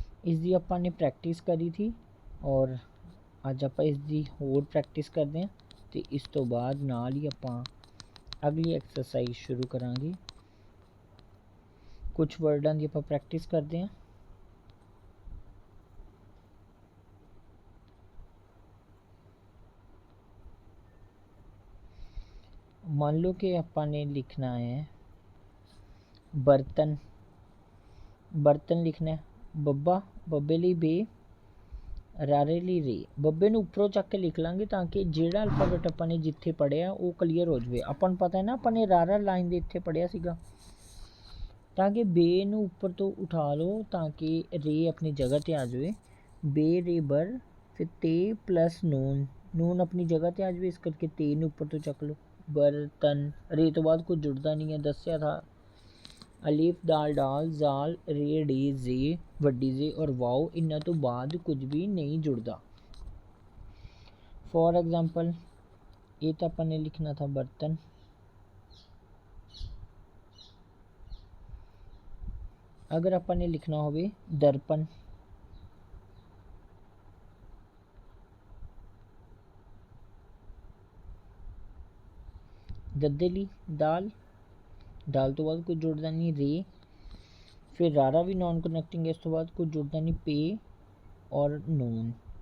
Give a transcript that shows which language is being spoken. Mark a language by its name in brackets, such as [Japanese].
[Punjabi] ਇਸ ਦੀ ਆਪਾਂ ਨੇ ਪ੍ਰੈਕਟਿਸ ਕਰੀ ਥੀ ਔਰ ਅੱਜ ਆਪਾਂ ਇਸ ਦੀ ਹੋਰ ਪ੍ਰੈਕਟਿਸ ਕਰਦੇ ਹਾਂ ਤੇ ਇਸ ਤੋਂ ਬਾਅਦ ਨਾਲ ਹੀ ਆਪਾਂ ਅਗਲੀ ਐਕਸਰਸਾਈਜ਼ ਸ਼ੁਰੂ ਕਰਾਂਗੇ। [Hindi] कुछ वर्डां की ਆਪਾਂ प्रैक्टिस करते हैं। मान लो कि आपने लिखना है बर्तन। बर्तन लिखना है। बब्बा, बब्बे ਲਈ बे, रारे ਲਈ रे। [Punjabi] बब्बे ਨੂੰ ਉੱਪਰੋਂ ਚੱਕ ਕੇ ਲਿਖ ਲਾਂਗੇ ਤਾਂ ਕਿ ਜਿਹੜਾ ਅਲਫਾਬੈਟ ਆਪਾਂ ਨੇ ਜਿੱਥੇ ਪੜਿਆ ਉਹ ਕਲੀਅਰ ਹੋ ਜਾਵੇ। ਆਪਾਂ ਨੂੰ ਪਤਾ ਹੈ ਨਾ ਆਪਾਂ ਨੇ ਰਾਰਾ ਲਾਈਨ ਦੇ ਇੱਥੇ ਪੜਿਆ ਸੀਗਾ ਤਾਂ ਕਿ ਬੇ ਨੂੰ ਉੱਪਰ ਤੋਂ ਉਠਾ ਲਓ ਤਾਂ ਕਿ ਰੇ ਆਪਣੀ ਜਗ੍ਹਾ 'ਤੇ ਆ ਜਾਵੇ। ਬੇ, ਰੇ, ਬਰ, ਫਿਰ ਤੇ ਪਲੱਸ ਨੂਨ, ਨੂਨ ਆਪਣੀ ਜਗ੍ਹਾ 'ਤੇ ਆ ਜਾਵੇ, ਇਸ ਕਰਕੇ ਤੇ ਨੂੰ ਉੱਪਰ ਤੋਂ ਚੱਕ ਲਓ। ਬਰਤਨ, ਰੇ ਤੋਂ ਬਾਅਦ ਕੁਝ ਜੁੜਦਾ ਨਹੀਂ ਹੈ, ਦੱਸਿਆ ਥਾ। ਅਲੀਫ, ਦਾਲ, ਡਾਲ, ਜ਼ਾਲ, ਰੇ, ਡੇ, ਜ਼ੇ, ਵੱਡੀ ਜ਼ੇ ਔਰ ਵਾਓ ਇਹਨਾਂ ਤੋਂ ਬਾਅਦ ਕੁਝ ਵੀ ਨਹੀਂ ਜੁੜਦਾ। [Hindi] ਫॉर एग्जाम्पल ये तो अपन ने लिखना था बर्तन। अगर अपन ने लिखना हो दर्पण, दद्दली, दाल, दाल तो बाद कुछ जुड़ता नहीं, रे, फिर रारा भी नॉन कनेक्टिंग है, इस तो बाद कुछ जुड़ता नहीं, पे और नून।